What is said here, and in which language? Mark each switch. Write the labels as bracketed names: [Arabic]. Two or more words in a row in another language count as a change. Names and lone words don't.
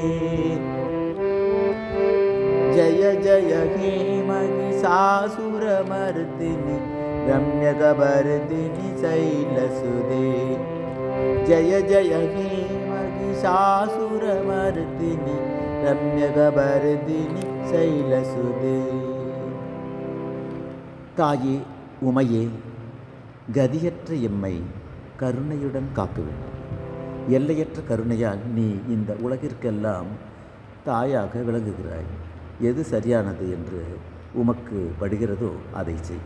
[Sanskrit] जय जय हे महिषासुरमर्दिनि रम्यकपर्दिनि शैलसुदे जय जय हे महिषासुरमर्दिनि रम्यकपर्दिनि शैलसुदे [Tamil] தாயே உமையே கதியற்ற எம்மை கருணையுடன் காக்க வேண்டும். எல்லையற்ற கருணையால் நீ இந்த உலகிற்கெல்லாம் தாயாக விளங்குகிறாய். எது சரியானது என்று உமக்கு படுகிறதோ அதை செய்.